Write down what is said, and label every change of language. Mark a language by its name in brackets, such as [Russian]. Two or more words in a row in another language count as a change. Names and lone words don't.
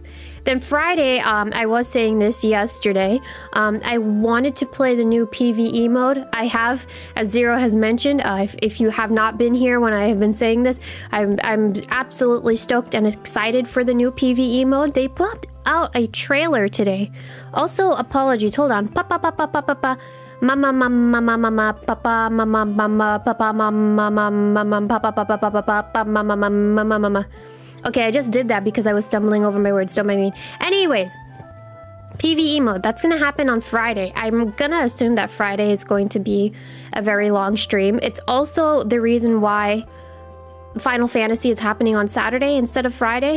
[English] Then Friday, I was saying this yesterday, I wanted to play the new PvE mode. I have, as Zero has mentioned, if you have not been here when I have been saying this, I'm absolutely stoked and excited for the new PvE mode. They put out a trailer today. Also, apologies, hold on. Mama mama mama mama papa mama mama papa mama mama papa papa papa papa mama mama mama. Okay, I just did that because I was stumbling over my words, don't mind me. Anyways, PvE mode, that's gonna happen on Friday. I'm gonna assume that Friday is going to be a very long stream. It's also the reason why Final Fantasy is happening on Saturday instead of Friday.